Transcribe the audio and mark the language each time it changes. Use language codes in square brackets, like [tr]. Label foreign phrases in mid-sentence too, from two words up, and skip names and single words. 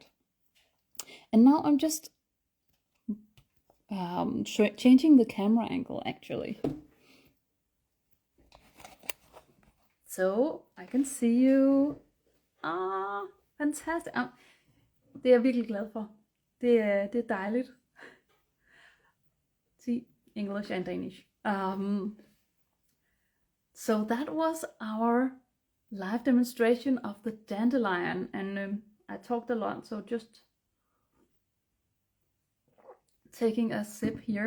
[en] And now I'm just changing the camera angle, actually, so I can see you. [da] Fantastisk. Det er jeg virkelig glad for. Det er dejligt. [en] See, English and Danish. So that was our live demonstration of the dandelion, and I talked a lot, so just taking a sip here.